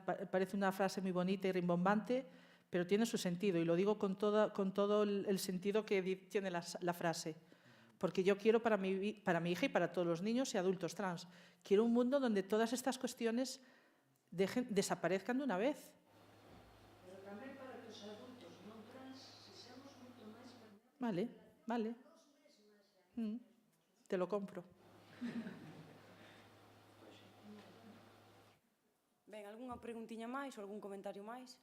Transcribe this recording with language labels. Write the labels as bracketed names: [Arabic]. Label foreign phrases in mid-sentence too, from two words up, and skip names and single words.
[Spanish] Parece una frase muy bonita y rimbombante, pero tiene su sentido. Y lo digo con todo el sentido que tiene la frase. Porque yo quiero para mi hija y para todos los niños y adultos trans, quiero un mundo donde todas estas cuestiones desaparezcan de una vez. [Galician] Pero tamén para que os adultos non trans sexamos moito máis permeables. [Spanish] Vale. Te lo compro. [Galician] Ben, algunha preguntiña máis ou algún comentario máis?